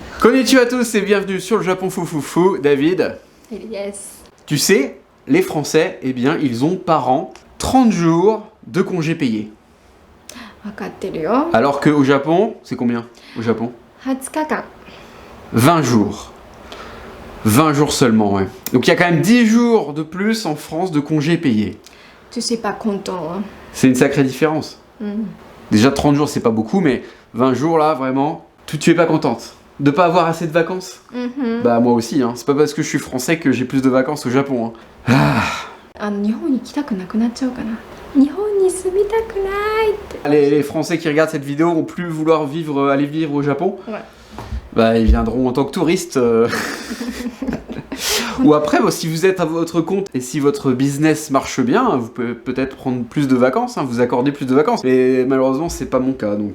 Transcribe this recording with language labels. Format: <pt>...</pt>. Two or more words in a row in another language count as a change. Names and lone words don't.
<fr>Konnichiwa à tous et bienvenue sur le Japon Foufoufou. David, Yes. tu sais, les Français, eh bien, ils ont par an 30 jours de congés payés.</fr> <ja>分かってるよ。</ja> <fr>Alors qu'au Japon, c'est combien au Japon?</fr> <ja>20 日間。</ja> <fr>20 jours. 20 jours seulement, ouais. Donc il y a quand même 10 jours de plus en France de congés payés. Tu sais pas content, hein. C'est une sacrée différence. Déjà 30 jours, c'est pas beaucoup, mais 20 jours là, vraiment, tu es pas contente de pas avoir assez de vacances? Bah moi aussi, hein. C'est pas parce que je suis français que j'ai plus de vacances au Japon, hein. Ah.</fr> <ja>日本に来たくなくなっちゃうかな。日本に住みたくないって。</ja> <fr>Les Français qui regardent cette vidéo vont plus vouloir aller vivre au Japon. Ouais. Bah ils viendront en tant que touristes. Ou après, bon, si vous êtes à votre compte et si votre business marche bien, vous pouvez peut-être prendre plus de vacances, hein, vous accorder plus de vacances. Mais malheureusement, c'est pas mon cas, donc...</fr>